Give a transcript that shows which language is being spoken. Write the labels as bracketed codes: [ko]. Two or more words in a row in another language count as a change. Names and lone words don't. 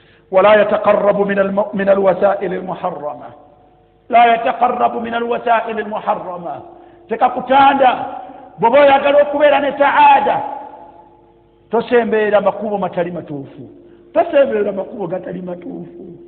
[ar] ولا يتقرب من الم-، من الوسائل المحرمة. لا يتقرب من الوسائل المحرمة. [lg] Tekakutanda, bw'oba oyagala okubeera ne saada, tosemberera makubo matali matuufu. Tosemberera makubo gatali matuufu.